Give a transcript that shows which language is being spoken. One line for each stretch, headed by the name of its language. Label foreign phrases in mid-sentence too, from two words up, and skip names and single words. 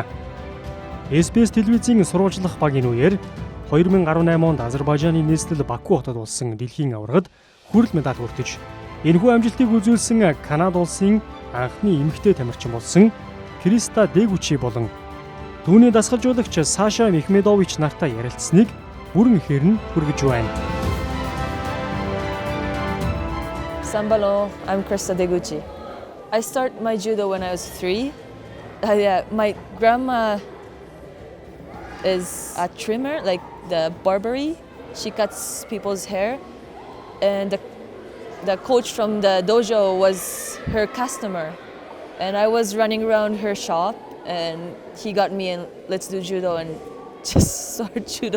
Mongolian: SBS телевизийн сурвалжлах багийн үеэр 2018 онд Азербайджаны нийслэл Баку хотод болсон дэлхийн аваргад хүрэл медаль хүртэж, энэхүү амжилтыг үзүүлсэн Канада улсын анхны эмэгтэй тамирчин болсон Christa Deguchi болон түүний дасгалжуулагч Саша Мехмедович нартай ярилцсныг бүрэн ихээр нь хүргэж байна.
English: Sambalo, I'm Christa Deguchi. I started my judo when I was 3. My grandma is a trimmer, like the barbery. She cuts people's hair, and the coach from the dojo was her customer, and I was running around her shop, and he got me in, let's do judo, and just started judo.